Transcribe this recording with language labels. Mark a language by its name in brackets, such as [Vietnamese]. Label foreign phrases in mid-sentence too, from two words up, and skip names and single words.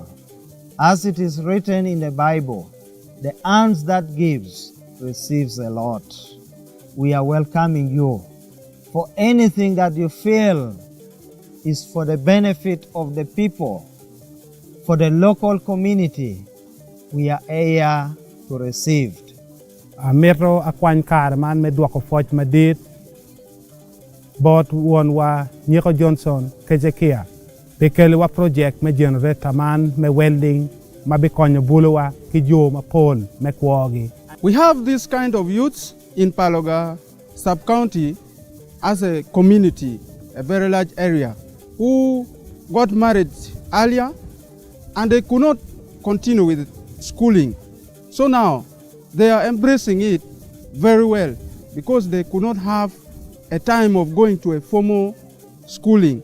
[English] As it is written in the Bible, the hands that gives receives a lot. We are welcoming you for anything that you feel is for the benefit of the people, for the local community. We are here to receive. [Acoli] Metro akwan kar man me dwako foch madit bot won wa Nyeko Johnson Kejekia bekele wa project me generator man me welding ma bikonyo buluwa kijo ma pol me kwogi. [English] We have this kind of youths in Paloga sub-county as a community, a very large area, who got married earlier and they could not continue with schooling. So now they are embracing it very well because they could not have a time of going to a formal schooling.